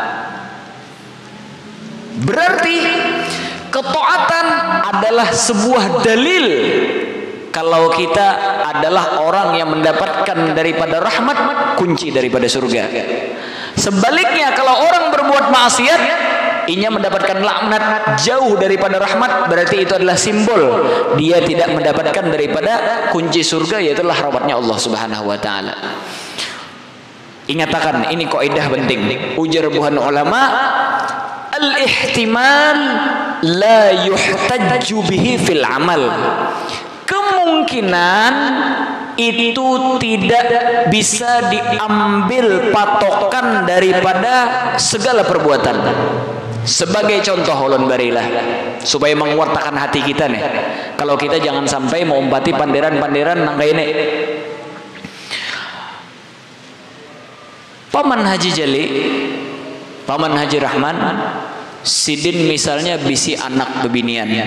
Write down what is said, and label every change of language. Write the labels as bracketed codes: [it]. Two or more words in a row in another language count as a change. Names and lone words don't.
[id] Berarti ketaatan adalah sebuah dalil kalau kita adalah orang yang mendapatkan daripada rahmat, kunci daripada surga. Sebaliknya kalau orang berbuat maksiat, inya mendapatkan laknat, jauh daripada rahmat, berarti itu adalah simbol dia tidak mendapatkan daripada kunci surga, yaitu rahmatnya Allah [ar] سبحانه وتعالى. [id] Ingatakan, ini kaidah penting. [bjn] Ujar buhan ulama, [ar] الاحتمال لا يحتج به في العمل. [id] Kemungkinan itu tidak bisa diambil patokan daripada segala perbuatan. [bjn] Sebagai contoh ulun barilah supaya menguatkan hati kita nih. Kalau kita jangan sampai mengombati panderan-panderan nang kayak ini. Paman Haji Jali, Paman Haji Rahman, sidin misalnya bisi anak bebinian.